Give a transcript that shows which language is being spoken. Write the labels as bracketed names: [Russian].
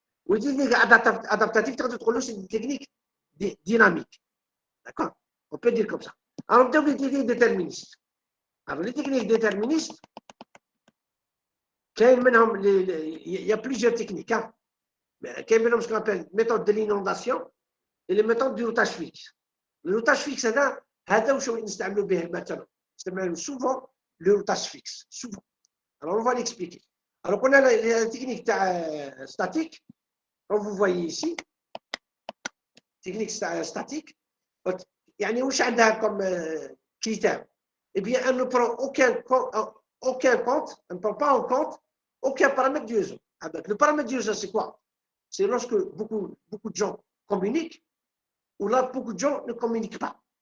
[French] Les techniques adaptatives, [Arabic] تقدروا تقولوا [French] c'est des techniques dynamiques. D'accord? On peut dire comme ça. Alors, on les techniques déterministes. Alors, les techniques déterministes, il y a plusieurs techniques. Hein? Mais il y a ce qu'on appelle méthode de l'inondation et les méthodes du routage fixe. Le routage fixe, [Arabic] هذا وشو نستعملوا به مثلا. نستعملوا [French] souvent le routage fixe. Souvent. Alors, on va l'expliquer. Alors, on a la technique statique, comme vous voyez ici. Technique statique. [Arabic] يعني وش عندها [French] comme critère? Eh bien, elle ne prend aucun compte, elle ne prend pas en compte aucun paramètre du réseau. Avec le paramètre du réseau, c'est quoi? C'est lorsque beaucoup de gens communiquent ou là, beaucoup de gens ne communiquent pas.